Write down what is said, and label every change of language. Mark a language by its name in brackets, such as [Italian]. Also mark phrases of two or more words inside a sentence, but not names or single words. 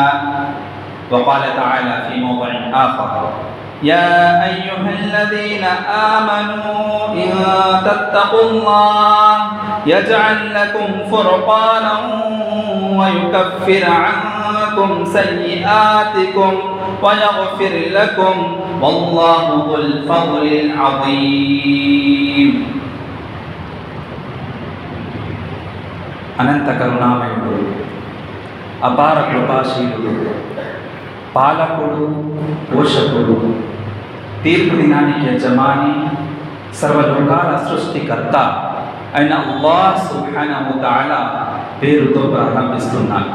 [Arabic] وقال تعالى في موضع آخر: يا أيها الذين آمنوا إن تتقوا الله يجعل لكم فرقانا ويكفر عنكم سيئاتكم ويغفر لكم والله ذو الفضل العظيم. [Telugu] అనంత కరుణామయుడు, అపార కృపాశీలుడు, పాలకుడు, పోషకుడు, తీర్పు దినానికి యజమాని, సర్వలోకాల సృష్టికర్త అయిన అల్లాహ్ [Arabic] سبحانه تعالى [Telugu] పేరుతో ప్రారంభిస్తున్నాను.